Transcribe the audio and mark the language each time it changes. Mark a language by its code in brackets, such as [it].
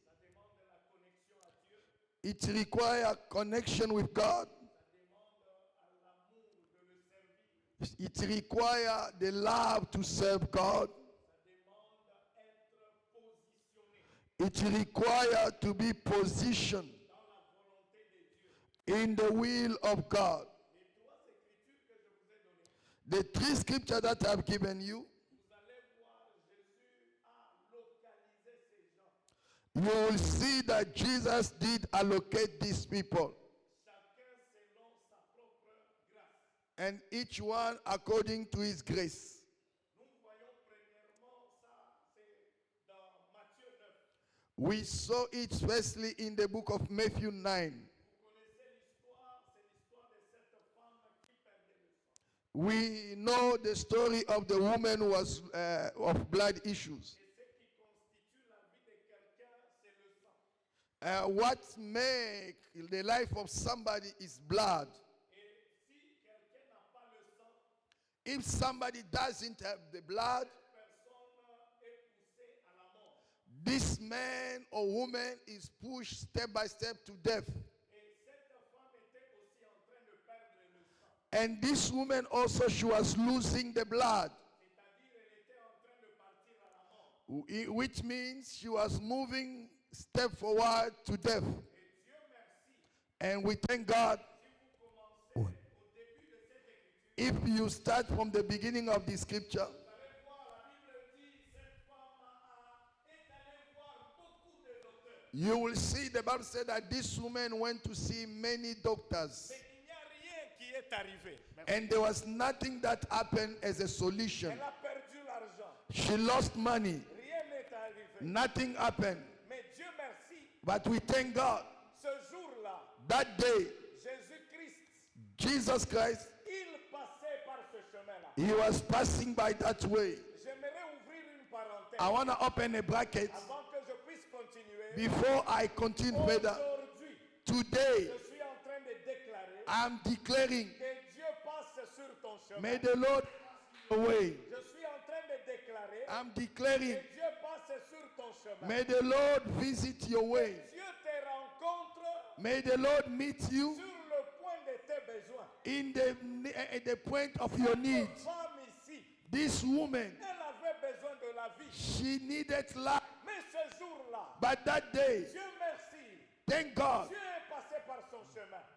[fr] Ça demande de la connexion à Dieu. [en] It requires connection with God. [fr] Ça demande à l'amour de le servir. [en] It requires the love to serve God. [fr] Ça demande être positionné [en] It requires to be positioned [fr] dans la volonté de Dieu. [en] in the will of God. [fr] Les trois écritures que je vous ai données, [en] The three scriptures that I've given you, [fr] vous allez voir Jésus a localisé ces gens. [en] you will see that Jesus did allocate these people, [fr] Chacun selon sa propre grâce. [en] and each one according to his grace. [fr] Nous voyons premièrement ça, c'est dans Matthieu 9. [en] We saw it firstly in the book of Matthew 9. [fr] Vous connaissez l'histoire, c'est l'histoire de cette femme qui perdait le sang. [en] We know the story of the woman who was of blood issues. [fr] Et ce qui constitue la vie de quelqu'un, c'est le sang. [en] What make the life of somebody is blood. [fr] Et si quelqu'un n'a pas le sang, [en] If somebody doesn't have the blood, [fr] cette personne est poussée à la mort. [en] this man or woman is pushed step by step to death. [fr] Et cette femme était aussi en train de perdre le sang. [en] And this woman also, she was losing the blood, [fr] C'est-à-dire, elle était en train de partir à la mort. [en] which means she was moving step forward to death. [fr] Et Dieu merci. [en] And we thank God. [fr] Si vous commencez au début de cette écriture, [en] If you start from the beginning of the scripture, [fr] vous allez voir, la Bible dit, cette femme est allée voir beaucoup de docteurs. [en] you will see the Bible said that this woman went to see many doctors. [fr] Mais il n'y a rien qui est arrivé. Merci. [en] And there was nothing that happened as a solution. [fr] Elle a perdu l'argent. [en] She lost money. [fr] Rien n'est arrivé. [en] Nothing happened. [fr] Mais Dieu merci, [en] But we thank God [fr] Ce jour-là, [en] that day, [fr] Jésus-Christ, [en] Jesus Christ, [fr] il passait par ce chemin-là. [en] he was passing by that way. [fr] J'aimerais ouvrir une parenthèse [en] I want to open a bracket [fr] avant que je puisse continuer. [en] before I continue further. [fr] Aujourd'hui, [en] Today, [fr] je suis en train de déclarer [en] I'm declaring, [fr] que Dieu passe sur ton chemin. [en] may the Lord pass away. [fr] Je suis en train de déclarer [en] I'm declaring, [fr] que Dieu passe sur ton chemin. [en] may the Lord visit your way. [fr] Dieu te rencontre [en] May the Lord meet you [fr] sur le point de tes besoins. [en] in the point of your need. [fr] Cette femme ici, [en] This woman, [fr] elle avait besoin de la vie. [en] she needed life. [fr] Mais ce jour-là, [en] But that day, [fr] Dieu merci, [en] thank God, [fr] Dieu est passé par son chemin.